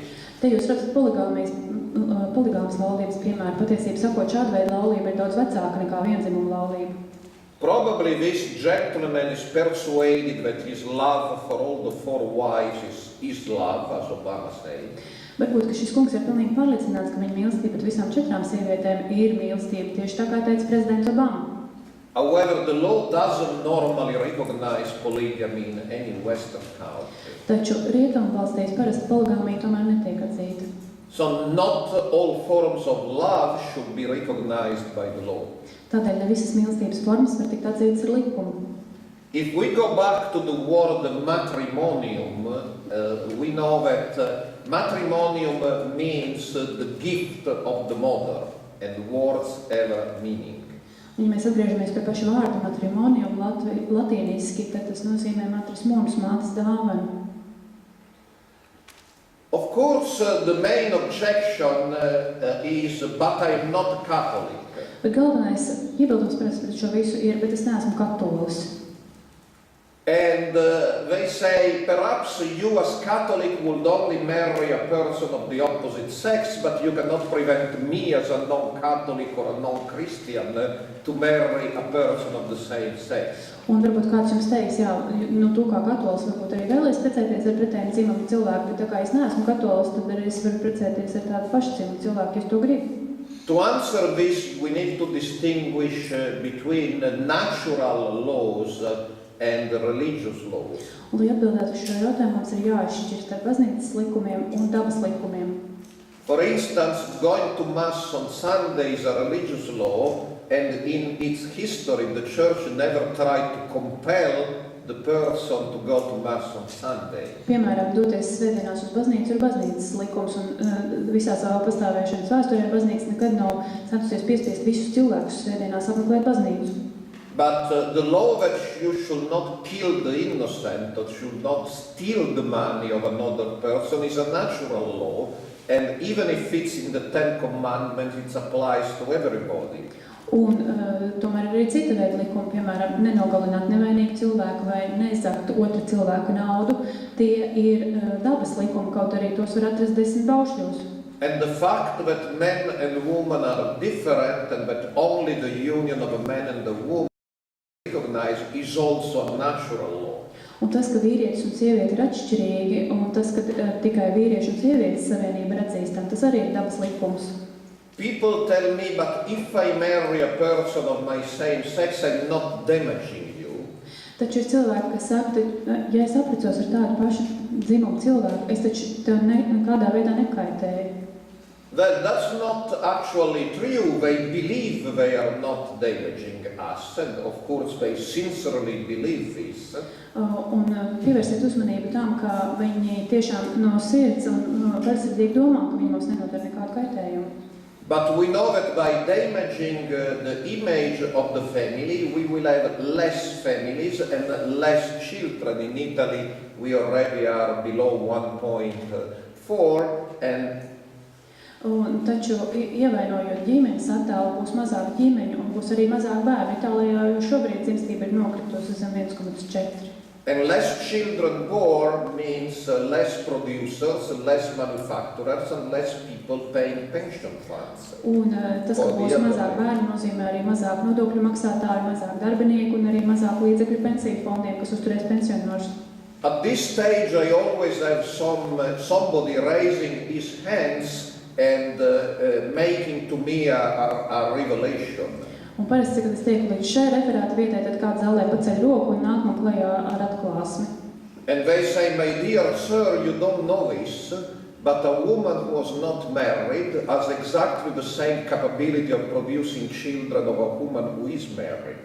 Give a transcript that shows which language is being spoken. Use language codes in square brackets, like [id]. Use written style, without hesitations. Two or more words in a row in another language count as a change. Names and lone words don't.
[lv] Te jūs redzat poligāmas laulības piemēru. Patiesībā sakot, šāda veida laulība ir daudz vecāka nekā vienzimuma laulība. [en] Probably this gentleman is persuaded that his love for all the 4 wives is love, as Obama said. [lv] Varbūt, ka šis kungs ir pilnīgi pārliecināts, ka viņa mīlestība pret visām 4 sievietēm ir mīlestība, tieši tā kā teica prezidents Obama. [en] However, the law doesn't normally recognize polygamy in any Western country. [lv] Taču rietumu valstīs parasti poligāmija tomēr netiek atzīta. [en] So not all forms of love should be recognized by the law. [lv] Tādēļ ne visas mīlestības formas var tikt atzītas ar likumu. [en] If we go back to the word matrimonium, we know that matrimonium means the gift of the mother, and words have a meaning. [lv] Ja mēs atgriežamies pie paša vārda matrimonium latīniski, tad tas nozīmē matras mūnas mātes dāvanu. [en] Of course, the main objection is, but I'm not Catholic. [lv] Bet galvenais iebildums pret šo visu ir, bet es neesmu katolis. [en] And they say, perhaps you as Catholic would only marry a person of the opposite sex, but you cannot prevent me as a non-Catholic or a non-Christian to marry a person of the same sex. [lv] Un varbūt kāds jums teiks, jā, nu tu kā katolis varbūt arī vēlies precēties ar pretējiem dzimumu cilvēku, bet tā kā es neesmu katolis, tad arī es varu precēties ar tādu pašu dzimumu cilvēku, ja es to gribu. [en] To answer this, we need to distinguish between natural laws and religious laws. [lv] Un, lai atbildētu uz šo jautājumu, mums ir jāizšķir starp baznīcas likumiem un dabas likumiem. [en] For instance, going to Mass on Sunday is a religious law, and in its history the Church never tried to compel the person to go to Mass on Sunday. [lv] Piemēram, doties svētdienās uz baznīcu ir baznīcas likums, un visā savā pastāvēšanas vēsturē baznīca nekad nav centusies piespiest visus cilvēkus svētdienās apmeklēt baznīcu. [en] But the law that you should not kill the innocent or should not steal the money of another person is a natural law, and even if it's in the 10 Commandments, it applies to everybody. [lv] Un tomēr ir arī cita veida likumi, piemēram, nenogalināt nevainīgu cilvēku vai neizakt otra cilvēka naudu. Tie ir dabas likumi, kaut arī tos var atrast 10 baušļos. [en] And the fact that men and women are different and that only the union of a man and a woman recognized is also a natural law. [lv] Un tas, ka vīrietis un sieviete ir atšķirīgi, un tas, ka tikai vīrieši un sievietes savienība ir atzīstama, tas arī ir dabas likums. [en] People tell me, but if I marry a person of my same sex, I'm not damaging you. [lv] Taču ir cilvēki, kas saka, ja es apprecos ar tādu pašu dzimumu cilvēku, es taču tev nekādā veidā nekaitēju. [en] That's not actually true. They believe they are not damaging us, and of course they sincerely believe this. [lv] Un pievērsiet uzmanību tam, ka viņi tiešām no sirds un vaļsirdīgi domā, ka viņi mums nenodara nekādu kaitējumu. [en] But we know that by damaging the image of the family, we will have less families and less children. In Italy, we already are below 1.4, and [lv] taču, ievainojot ģimenes attēlu, būs mazāk ģimeņu un būs arī mazāk bērnu. Itālijā jau šobrīd dzimstība ir nokritusi zem 1,4. [en] And less children born means less producers, less manufacturers, and less people paying pension funds. [lv] Un tas, ka būs mazāk bērnu, nozīmē arī mazāk nodokļu maksātāju, mazāk darbinieku un arī mazāk līdzekļu pensiju fondiem, kas uzturēs pensionārus. [en] At this stage, I always have somebody raising his hands and making to me a revelation. [lv] Un parasti, kad es tieku līdz šai referāta vietai, tad kāds zālē paceļ roku un nāk man klajā ar atklāsmi. [en] And they say, my dear sir, you don't know this, but a woman who was not married has exactly the same capability of producing children of a woman who is married.